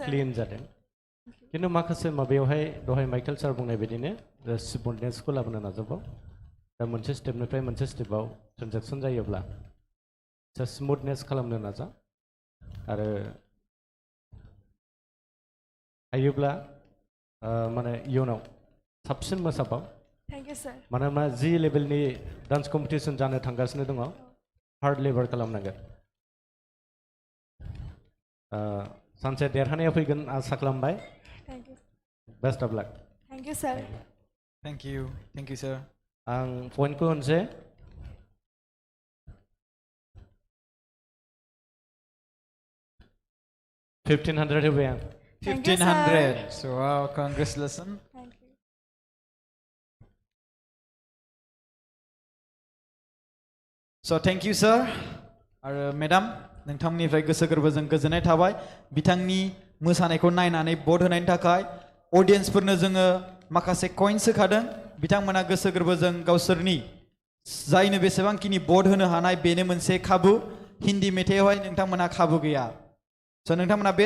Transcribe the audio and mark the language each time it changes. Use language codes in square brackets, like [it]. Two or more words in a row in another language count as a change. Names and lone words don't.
[brx] क्लिन जादों खिन्थु माखासे माबायावहाय दहाय माइकेल सार बुंनाय बायदिनो स्मुथनेसखौ लाबोनो नाजाबाव दा मोनसे स्टेपनिफ्राय मोनसे स्टेपाव ट्रेन्जेकसन जायोब्ला स्मुथनेस खालामनो नाजा आरो हायोब्ला माने इयुनाव साबसिन मोसाबाव [en] thank you sir [brx] मानोना जि लेभेलनि [en] dance competition [brx] जानो थांगासिनो दङ हार्ड लेबार खालामनांगोन सानसे देरहानाया फैगोन आसा खालामबाय [en] thank you best of luck thank you sir thank you sir [brx] आं पइन्टखौ होनसै $1500 होबाय आं [en] Thank you, sir. 1500 so wow congratulations thank you so thank you sir [brx] आरो मेडाम नोंथांमोननिफ्राय गोसो गोरबोजों गोजोननाय थाबाय बिथांनि मोसानायखौ नायनानै भट होनायनि थाखाय अडियन्सफोरनो जोङो माखासे कइन्स होखादों बिथांमोना गोसो गोरबोजों गावसोरनि जायनो बेसेबांखिनि भट होनो हानाय बेनो मोनसे खाबु हिन्दी मेथाइयावहाय नोंथांमोना खाबु गैया स' नोंथांमोना बे